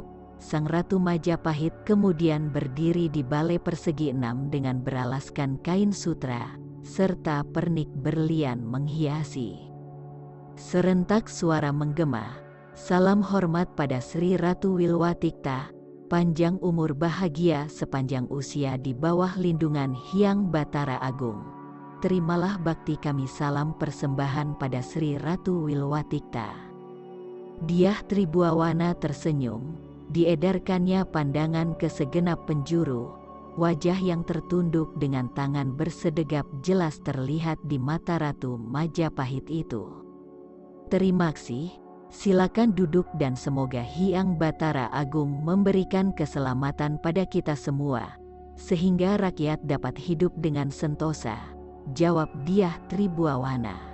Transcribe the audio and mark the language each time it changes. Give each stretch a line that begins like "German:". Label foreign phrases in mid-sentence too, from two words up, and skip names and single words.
Indonesian: Sang Ratu Majapahit kemudian berdiri di balai persegi 6 dengan beralaskan kain sutra, serta pernik berlian menghiasi. Serentak suara menggema, salam hormat pada Sri Ratu Wilwatikta, panjang umur bahagia sepanjang usia di bawah lindungan Hyang Batara Agung. Terimalah bakti kami, salam persembahan pada Sri Ratu Wilwatikta. Dyah Tribuawana tersenyum, diedarkannya pandangan ke segenap penjuru. Wajah yang tertunduk dengan tangan bersedegap jelas terlihat di mata Ratu Majapahit itu. Terima kasih, silakan duduk dan semoga Hyang Batara Agung memberikan keselamatan pada kita semua, sehingga rakyat dapat hidup dengan sentosa, jawab Dyah Tribuawana.